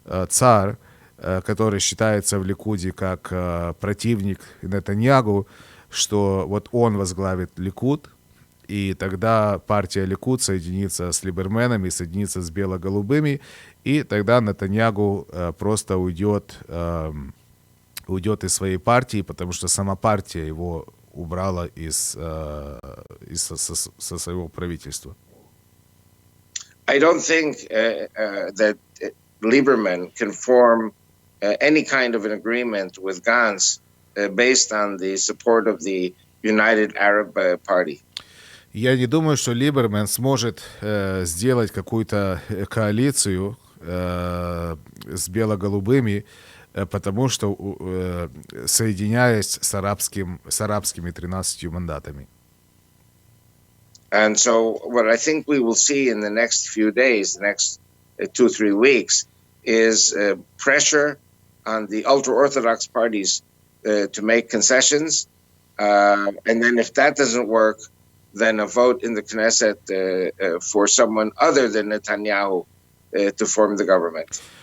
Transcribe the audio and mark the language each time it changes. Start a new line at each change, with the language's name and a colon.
Russian: Цар, который считается в Ликуде как противник Нетаньягу, что вот он возглавит Ликуд, и тогда партия Ликуд соединится с либерменами, соединится с бело-голубыми, и тогда Нетаньягу просто уйдет из своей партии, потому что сама партия его убрала со своего правительства.
English: I don't think that Lieberman can form any kind of an agreement with Gantz based on the support of the United Arab Party.
Russian: Я не думаю, что Либерман сможет сделать какую-то коалицию с бело-голубыми, потому что соединяясь с арабскими 13 мандатами.
English: And so what I think we will see in the next few days, the next 2-3 weeks, is pressure on the ultra-Orthodox parties to make concessions. And then if that doesn't work, then a vote in the Knesset for someone other than Netanyahu to form the government.